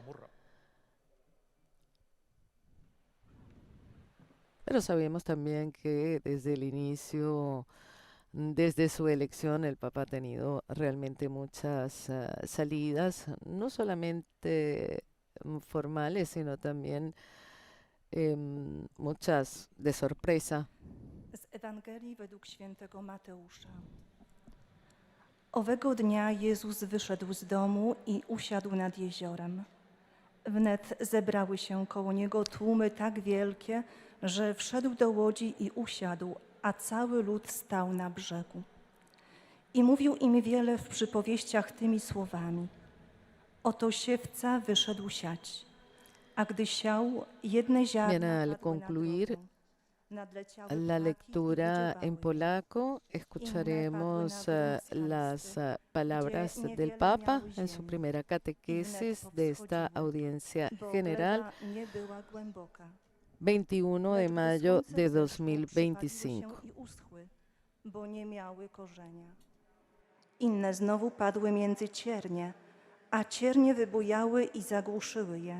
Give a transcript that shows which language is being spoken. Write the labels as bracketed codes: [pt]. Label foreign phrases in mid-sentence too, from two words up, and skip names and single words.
[es] Pero sabemos también que desde el inicio, desde su elección, el Papa ha tenido realmente muchas salidas, no solamente formales, sino también muchas de sorpresa. [pl] Z Ewangelii według świętego Mateusza. Owego dnia Jezus wyszedł z domu i usiadł nad jeziorem. Wnet zebrały się koło Niego tłumy tak wielkie, że wszedł do łodzi i usiadł, a cały lud stał na brzegu. I mówił im wiele w przypowieściach tymi słowami. Oto siewca wyszedł siać, a gdy siał, jedne ziarna [es] Al [pl] padły na [es] concluir [pl] drogę. Nadleciały [es] la [pl] ptaki i [es] lectura en [pl] wyczuwały. [es] polaco, escucharemos las palabras del Papa en su primera catequesis de esta audiencia [pl] Bo [es] general, [pl] gleba nie była głęboka. [es] 21 de [pl] Lecz gdy [es] mayo [pl] słońce [es] de [pl] wzeszło, przypaliły [es] 2025. [pl] się i uschły, bo nie miały korzenia. Inne znowu padły między ciernie, a ciernie wybujały i zagłuszyły je.